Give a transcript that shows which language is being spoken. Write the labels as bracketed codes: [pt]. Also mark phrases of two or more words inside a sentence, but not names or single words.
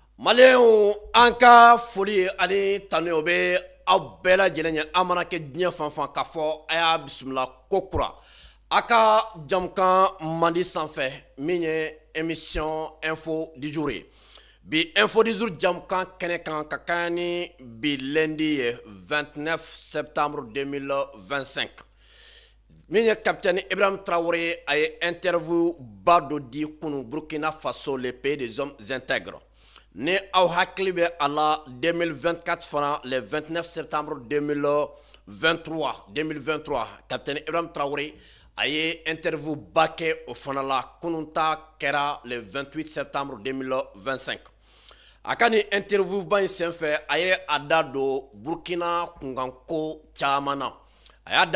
[bm] Malien an ka foli ani tanu o bɛ aw bɛɛ lajɛlen ye an mana kɛ diɲɛ fan fan k'a fɔ a y'a bisimila ko kura a ka jamukan mandi sanfɛ min ye [fr] émission info du jour [bm] ye bi [fr] info du jour [bm] jamukan kɛnɛ kan ka kan ni bi lundi ye 29 septembre 2025 min ye capitaine Ibrahim Traoré a ye interview ba dɔ di kunu Burkina Faso [fr] le pays des hommes intègres [bm] ni aw hakili bɛ a la 2024 fana [fr] le 29 septembre [bm] 2023 capitaine Ibrahim Traoré a ye interview ba kɛ o fana la kunun ta kɛra [fr] le 28 septembre 2025 [bm] a ka ni interview ba in senfɛ a ye a da don Burkina kunkanko caman na a y'a